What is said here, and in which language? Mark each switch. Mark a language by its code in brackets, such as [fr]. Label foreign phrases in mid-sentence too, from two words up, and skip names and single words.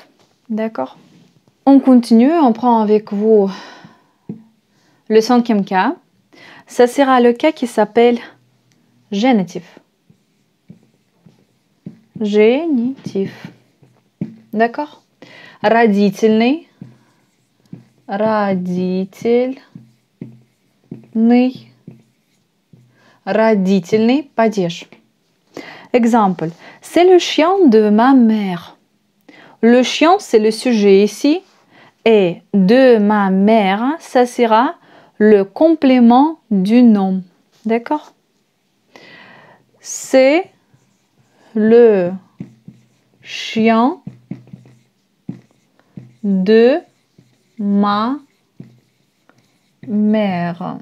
[fr] D'accord? On continue, on prend avec vous le 5e cas. Ça sera le cas qui s'appelle génitif. Génitif. D'accord? [ru] Родительный. Родительный. Родительный падеж. [fr] Exemple. C'est le chien de ma mère. Le chien, c'est le sujet ici. Et de ma mère, ça sera le complément du nom. D'accord? C'est le chien de ma mère.